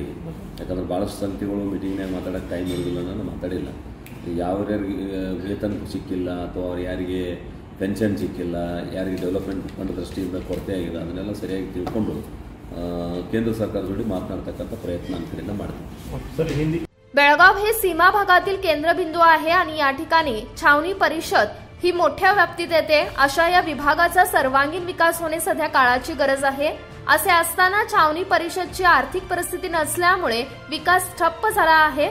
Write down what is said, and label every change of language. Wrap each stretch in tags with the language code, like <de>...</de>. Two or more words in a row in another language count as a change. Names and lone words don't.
<kn>ಯಾಕಂದ್ರೆ ಭಾಳಷ್ಟು ಸಂಗತಿಗಳು ಮೀಟಿಂಗ್ನಾಗ ಮಾತಾಡೋಕ್ಕೆ ಟೈಮ್ ಇರೋದಿಲ್ಲ, ನಾನು ಮಾತಾಡಿಲ್ಲ. ಯಾರ್ಯಾರಿಗೆ ವೇತನ ಸಿಕ್ಕಿಲ್ಲ ಅಥವಾ ಅವ್ರು ಯಾರಿಗೆ ಪೆನ್ಷನ್ ಸಿಕ್ಕಿಲ್ಲ, ಯಾರಿಗೆ</kn> <en>development fund</en> <kn>ದೃಷ್ಟಿಯಿಂದ ಕೊರತೆ ಆಗಿದೆ, ಅದನ್ನೆಲ್ಲ ಸರಿಯಾಗಿ ತಿಳ್ಕೊಂಡು ಕೇಂದ್ರ ಸರ್ಕಾರ ಜೋಡಿ ಮಾತನಾಡ್ತಕ್ಕಂಥ ಪ್ರಯತ್ನ ನಮ್ಮ ಕಡೆಯಿಂದ ಮಾಡ್ತೀವಿ.</kn> <mr>बेळगाव हे सीमा भागातील केंद्रबिंदू आहे आणि या ठिकाणी छावणी परिषद ही मोठ्या व्याप्तीत येते. अशा या विभागाचा सर्वांगीण विकास होणे सध्या काळाची गरज आहे. असे असताना छावणी परिषदची आर्थिक परिस्थिती नसल्यामुळे विकास ठप्प झाला आहे.</mr>